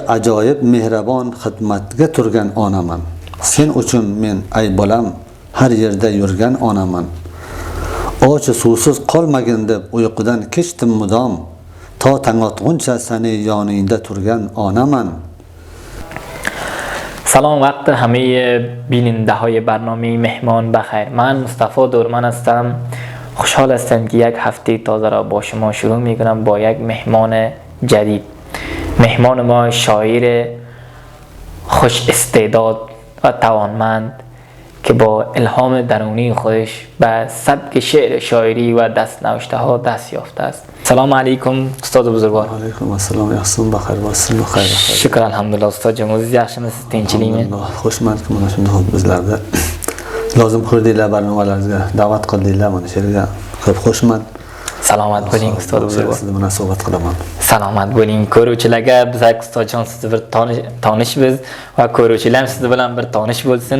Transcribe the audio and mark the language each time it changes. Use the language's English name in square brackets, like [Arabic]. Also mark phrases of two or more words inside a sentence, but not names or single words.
[Uzbek] ajoyib mehribon xizmatga turgan onaman. Sen uchun men ay bolam har yerda yurgan onaman. Och suvsiz qolmagin deb uyqudan kechdim mudom. To tong otguncha seni yoningda turgan onaman. [Persian] سلام وقت همه بیننده های برنامه مهمان بخیر. من مصطفی دورمن هستم. خوشحال هستم که یک هفته تازه را با شما شروع میکنم با یک مهمان جدید. مهمان ما شاعر خوش استعداد و توانمند که با الهام درونی خودش به سبک شعر شاعری و دست نوشته ها دست یافته است. [Arabic] سلام علیکم [Persian] استاد بزرگوار. [Arabic] علیکم السلام. [Persian] yaxshimi بخیر باشین. بخیر. شکر الحمدلله استاد جان. [Uzbek] o'zingiz yaxshimisiz? Tinchlikmi? Xushmandki mana shunday bizlarda lozim ko'rdinglar, barnomalaringizga da'vat qildinglar, mana shu yerga ko'p xushmand. Salomat bo'ling [Persian] استاد بزرگوار. [Uzbek] Siz bilan suhbat qilaman. Salomat bo'ling. Ko'ruvchilarga biz ustadjon sizni bir tanishmiz va ko'ruvchilar siz bilan bir tanish bo'lsin.